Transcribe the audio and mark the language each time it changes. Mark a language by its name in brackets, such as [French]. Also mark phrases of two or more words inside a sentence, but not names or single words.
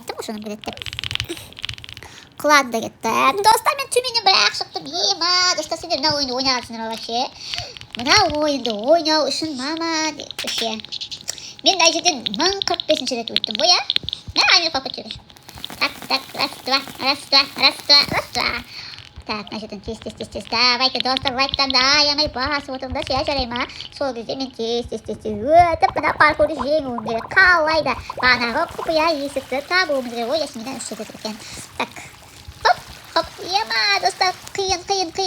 [Kazakh] Айттым ғой, жыным кетті деп. Құладым да кетті. Достар, мен төменнен бірақ шықтым. Ема, достар, сендер мына ойынды ойнағансыңдар ма вообще? Мына ойынды ойнау үшін, мама, вообще. Мен мына жерден 1045-ші рет өттім ғой, я? Амир қалып кетіп жүр. [Russian] Так, раз, два. Так, [Kazakh] мына жерден тез. Давайте, достар, лайктарды аямай басып отырыңдар, ше, жарай ма? Сол кезде мен тез өтіп, мына паркурды жеңуім керек. Қалайда бағанағы құпия есікті табуымыз керек. Ой, Ясмина үш жерде тұр екен. Так, хоп, ема, достар, қиын.